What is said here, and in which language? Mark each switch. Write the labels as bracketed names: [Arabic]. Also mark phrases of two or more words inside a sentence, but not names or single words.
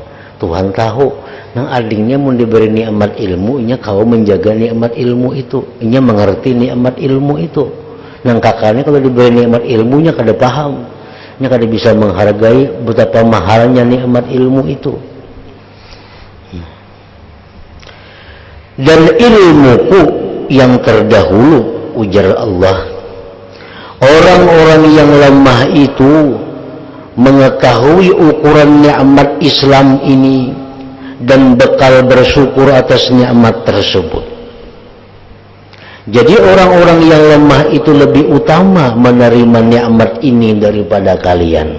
[Banjar] Tuhan tahu, nang adingnya mau diberi nikmat ilmu, inya kau menjaga nikmat ilmu itu, inya mengerti nikmat ilmu itu. Nang kakaknya kalau diberi nikmat ilmunya kada paham, inya kada bisa menghargai betapa mahalnya nikmat ilmu itu. [Indonesian] Dan ilmuku yang terdahulu, ujar Allah, orang-orang yang lemah itu mengetahui ukuran nikmat Islam ini dan bekal bersyukur atas nikmat tersebut. Jadi orang-orang yang lemah itu lebih utama menerima nikmat ini daripada kalian.